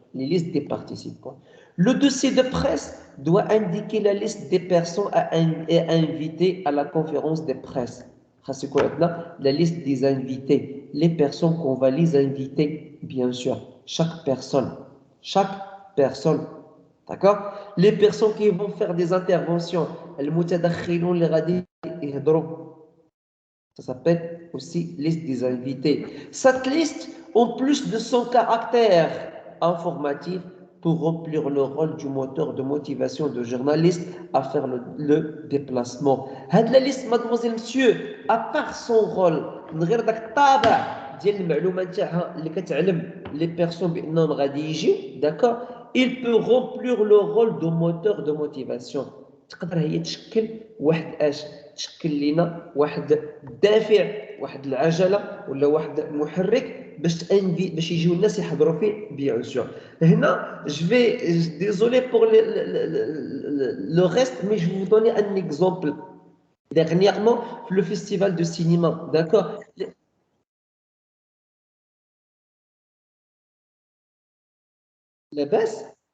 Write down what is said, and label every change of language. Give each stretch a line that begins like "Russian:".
French: Les listes des participants. Le dossier de presse doit indiquer la liste des personnes à inviter à la conférence de presse. C'est quoi maintenant? La liste des invités. Les personnes qu'on va les inviter, bien sûr. Chaque personne. Chaque personne. D'accord? Les personnes qui vont faire des interventions.
Arabic: المتدخلون اللي غادي يهضروا.
French: Ça s'appelle aussi liste des invités. Cette liste, en plus de son caractère informatif, pour remplir le rôle du moteur de motivation de journaliste à faire le déplacement. Cette la liste, mademoiselle, monsieur, à part son rôle,
Arabic: غير داك الطابع ديال المعلومات تاعها اللي كتعلم
French: les personnes
Arabic: بانهم غادي يجيو,
French: d'accord, il peut remplir le rôle de moteur de motivation.
Arabic: تقدر هي تشكل واحد اش تشكل لنا واحد الدافع, واحد العجله ولا واحد المحرك باش يجيو الناس يحضروا فيه بيان سور.
French: هنا je vais désolé pour le reste, mais je vais vous donner un exemple. Dernièrement le festival de cinéma, d'accord, la baisse.